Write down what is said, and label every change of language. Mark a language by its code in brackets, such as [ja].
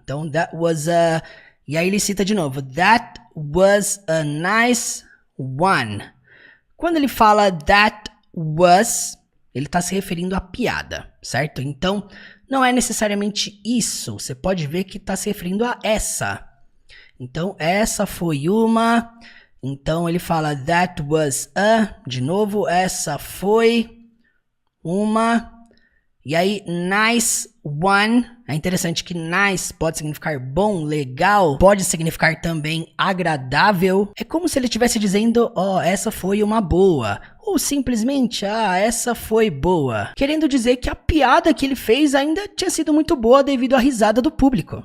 [en] Então, that was a... [pt] E aí ele cita de novo. [en] That was a nice one. [pt] Quando ele fala [en] that was, [pt] ele está se referindo à piada, certo? Então, não é necessariamente isso. Você pode ver que está se referindo a essa. Então, essa foi uma... Então, ele fala [en] that was a... [pt] De novo, essa foi uma... E aí, [en] nice one, [pt] é interessante que nice pode significar bom, legal, pode significar também agradável. É como se ele estivesse dizendo, ó, essa foi uma boa. Ou simplesmente, essa foi boa. Querendo dizer que a piada que ele fez ainda tinha sido muito boa devido à risada do público.